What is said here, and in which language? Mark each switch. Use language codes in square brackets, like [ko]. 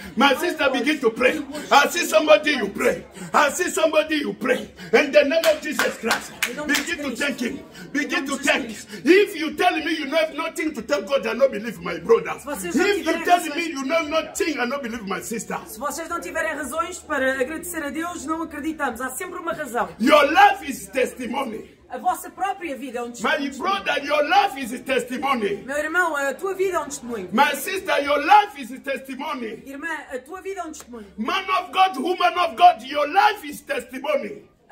[en] My sister begin to pray. I see somebody you pray. I see somebody you pray. In the name of Jesus Christ, begin to thank Him. Begin to thank. If you tell me you have nothing to tell God, I don't believe my brother. If you tell me you know nothing, I don't believe my sister. [pt] Se vocês não tiverem razões para agradecer a Deus, não acreditamos. Há sempre uma razão. [en] Your life is testimony. [pt] A vossa própria vida é um testemunho. [en] My brother, your life is a testimony. [pt] Meu irmão, a tua vida é um testemunho. [en] My sister, your life is a testimony. [pt] Irmã, a tua vida é um testemunho. [en] Man of God, woman of God, your life is testimony.